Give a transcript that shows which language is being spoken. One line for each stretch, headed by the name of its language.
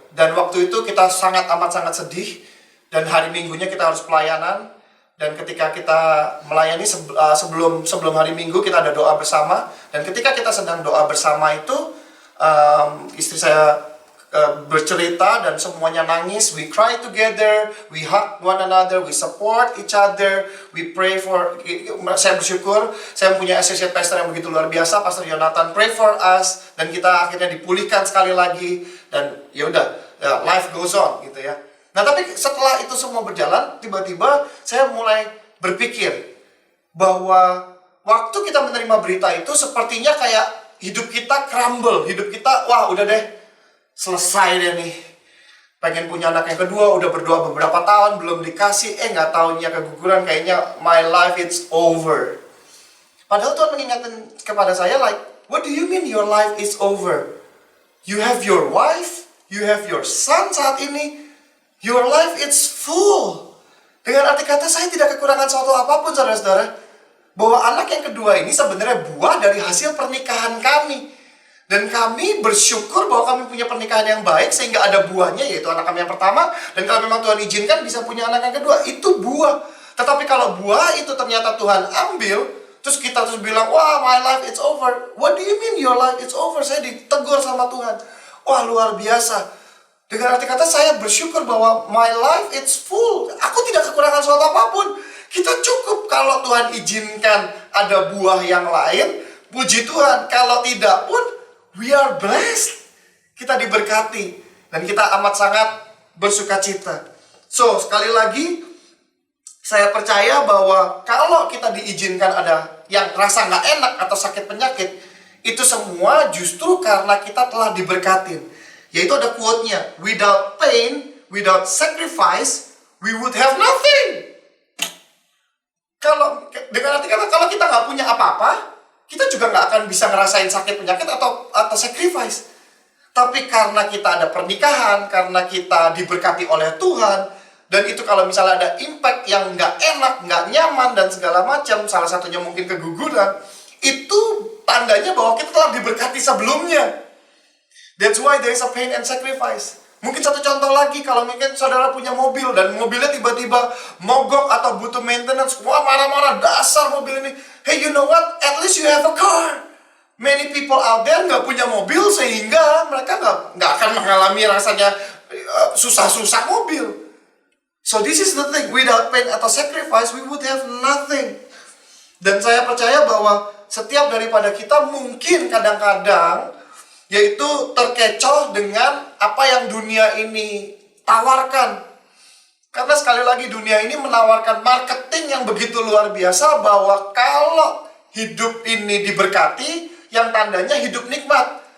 Indonesian: Dan waktu itu kita amat sangat sedih, dan hari Minggunya kita harus pelayanan, dan ketika kita melayani sebelum hari Minggu kita ada doa bersama, dan ketika kita sedang doa bersama itu, istri saya bercerita dan semuanya nangis.
English: We cry together, we hug one another, we support each other, we pray for.
Indonesian: Saya bersyukur saya mempunyai associate pastor yang begitu luar biasa, Pastor Jonathan,
English: pray for us,
Indonesian: dan kita akhirnya dipulihkan sekali lagi, dan ya udah,
English: life goes on
Indonesian: gitu ya. Nah, tapi setelah itu semua berjalan, tiba-tiba saya mulai berpikir bahwa waktu kita menerima berita itu sepertinya kayak hidup kita crumble, hidup kita, wah udah deh, selesai deh nih, pengen punya anak yang kedua, udah berdoa beberapa tahun belum dikasih, nggak taunya keguguran, kayaknya
English: my life it's over.
Indonesian: Padahal Tuhan mengingatkan kepada saya,
English: like, what do you mean your life is over? You have your wife, you have your son
Indonesian: saat ini,
English: your life it's full.
Indonesian: Dengan arti kata saya tidak kekurangan suatu apapun, saudara-saudara, bahwa anak yang kedua ini sebenarnya buah dari hasil pernikahan kami. Dan kami bersyukur bahwa kami punya pernikahan yang baik, sehingga ada buahnya, yaitu anak kami yang pertama. Dan kalau memang Tuhan izinkan bisa punya anak yang kedua, itu buah. Tetapi kalau buah itu ternyata Tuhan ambil, terus kita bilang, wah,
English: my life it's over. What do you mean your life it's over?
Indonesian: Saya ditegur sama Tuhan. Wah, luar biasa. Dengan arti kata saya bersyukur bahwa
English: my life it's full.
Indonesian: Aku tidak kekurangan suatu apapun. Kita cukup kalau Tuhan izinkan ada buah yang lain. Puji Tuhan. Kalau tidak pun,
English: we are blessed.
Indonesian: Kita diberkati. Dan kita amat sangat bersuka cita. So, sekali lagi, saya percaya bahwa kalau kita diizinkan ada yang rasa nggak enak atau sakit penyakit, itu semua justru karena kita telah diberkatin. Yaitu ada quote-nya,
English: without pain, without sacrifice, we would have nothing.
Indonesian: Dengan arti kata, kalau kita nggak punya apa-apa, kita juga nggak akan bisa ngerasain sakit penyakit atau sacrifice. Tapi karena kita ada pernikahan, karena kita diberkati oleh Tuhan, dan itu kalau misalnya ada impact yang nggak enak, nggak nyaman, dan segala macam, salah satunya mungkin keguguran, itu tandanya bahwa kita telah diberkati sebelumnya.
English: That's why there is a pain and sacrifice.
Indonesian: Mungkin satu contoh lagi, kalau mungkin saudara punya mobil dan mobilnya tiba-tiba mogok atau butuh maintenance, wah marah-marah, dasar mobil ini.
English: Hey, you know what? At least you have a car. Many people out there
Indonesian: nggak punya mobil, sehingga mereka nggak akan mengalami rasanya susah-susah mobil.
English: So this is the thing, without pain atau sacrifice, we would have nothing.
Indonesian: Dan saya percaya bahwa setiap daripada kita mungkin kadang-kadang yaitu terkecoh dengan apa yang dunia ini tawarkan. Karena sekali lagi dunia ini menawarkan marketing yang begitu luar biasa, bahwa kalau hidup ini diberkati, yang tandanya hidup nikmat.